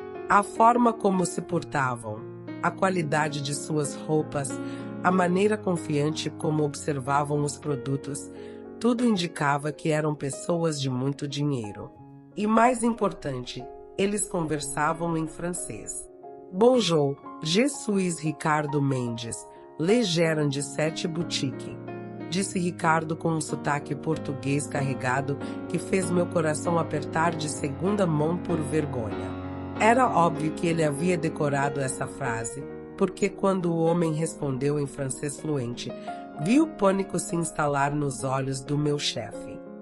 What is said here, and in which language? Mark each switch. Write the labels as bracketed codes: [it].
[pt] A forma como se portavam, a qualidade de suas roupas, a maneira confiante como observavam os produtos, tudo indicava que eram pessoas de muito dinheiro. E mais importante, eles conversavam em francês. [fr] Bonjour, je suis Ricardo Mendes, le gérant de 7 boutique. [pt] disse Ricardo com um sotaque português carregado que fez meu coração apertar de segunda mão por vergonha. Era óbvio que ele havia decorado essa frase, porque quando o homem respondeu em francês fluente, vi o pânico se instalar nos olhos do meu chefe.